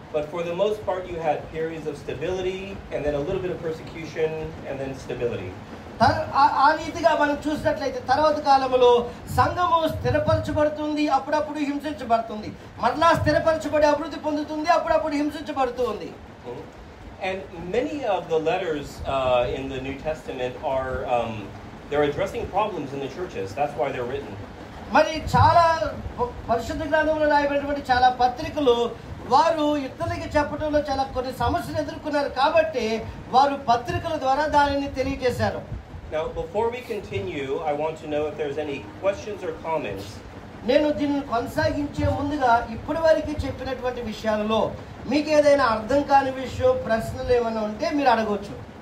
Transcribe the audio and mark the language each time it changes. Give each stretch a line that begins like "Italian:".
English: But for the most part you had periods of stability and then a little bit of persecution and then stability.
Telugu: ఆ రీతిగా మనం చూసినట్లయితే తర్వాత కాలంలో సంఘము స్థిరపరచబడుతుంది, అప్పుడప్పుడు హింసించబడుతుంది, మరలా స్థిరపరచబడి అభివృద్ధి పొందుతుంది, అప్పుడప్పుడు హింసించబడుతుంది.
English: And many of the letters in the New Testament are they're addressing problems in the churches. That's why they're written.
Telugu: మరి చాలా పరిశుద్ధ గ్రంథంలో రాయబడినటువంటి చాలా పత్రికలు వారు ఇతరులకి చెప్పడంలో చాలా కొన్ని సమస్యలు ఎదుర్కొన్నారు కాబట్టి వారు పత్రికల ద్వారా దానిని తెలియజేశారు.
English: Now, before we continue, I want to know if there's any questions or comments.
Telugu: నేను దీన్ని కొనసాగించే ముందుగా ఇప్పటి వరకు చెప్పినటువంటి విషయాలలో మీకు ఏదైనా అర్థం కాని విషయం ప్రశ్నలు ఏమైనా ఉంటే మీరు అడగవచ్చు.